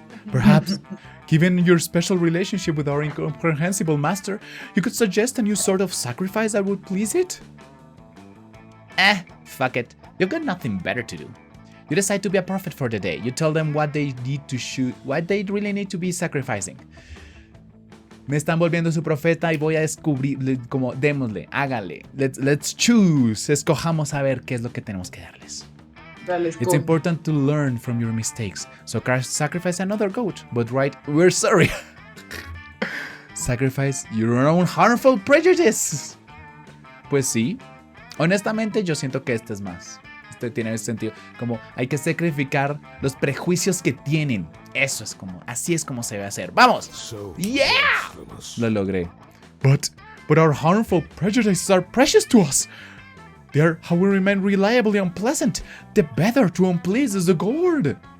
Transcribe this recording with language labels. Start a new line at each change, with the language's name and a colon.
English: Perhaps, given your special relationship with our incomprehensible master, you could suggest a new sort of sacrifice that would please it? Fuck it. You've got nothing better to do. You decide to be a prophet for the day. You tell them what they need to shoot, what they really need to be sacrificing.
Spanish: Me están volviendo su profeta y voy a descubrir, como démosle, hágale.
English: Let's choose.
Spanish: Escojamos a ver qué es lo que tenemos que darles.
English: It's important to learn from your mistakes. So sacrifice another goat, but right, we're sorry. Sacrifice your own harmful prejudices.
Spanish: Pues sí. Honestamente, yo siento que este es más. Este tiene ese sentido. Como hay que sacrificar los prejuicios que tienen. Eso es como, así es como se debe hacer. ¡Vamos!
English: So ¡Yeah! blasphemous.
Spanish: Lo logré.
English: But our harmful prejudices are precious to us. They are how we remain reliably unpleasant. The better to unplease is the God.